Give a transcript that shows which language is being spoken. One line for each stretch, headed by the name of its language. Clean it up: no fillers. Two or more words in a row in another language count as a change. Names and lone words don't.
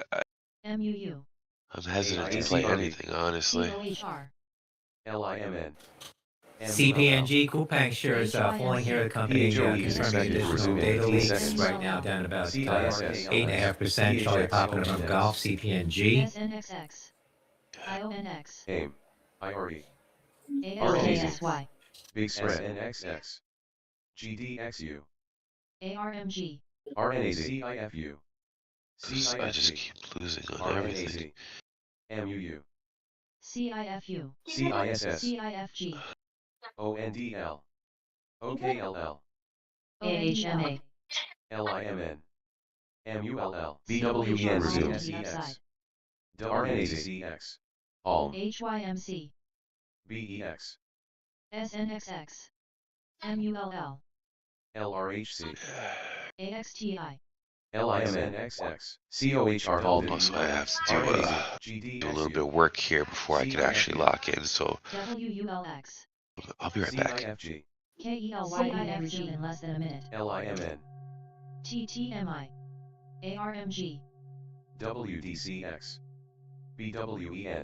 English: MUU. I'm hesitant to play AICRB, anything, honestly. COHR. LIMN, MULL, CPNG Coupang shares falling here. The company PHOE is confirming expected to additional resume in data 15 leaks. seconds. Right now down about CISS, 8.5%. Charlie Papa November Golf. CPNG. SNXX. IONX. AIM, IRE, ASKSY. Big Spread, SNXX, GDXU, ARMG. RNAZ, CIFU, I just CIFG, keep losing on everything. RNAZ, MUU, CIFU. CISS, CIFG. ONDL, OKLL, AHMA. LIMN, MULL, BWEN BWEN resumed, upside. RNAZX, ALM, HYMC. BEX, SNXX. MULL. LRHC, AXTI. LIMNXX, COHR halted, Also, I have to RNAZ, do a little bit of GDXU, work here before I can actually lock in, so WULX. I'll be right back. CIFG, KELYIN resume in less than a minute. LIMN, TTMI. ARMG. WDCX, BWEN,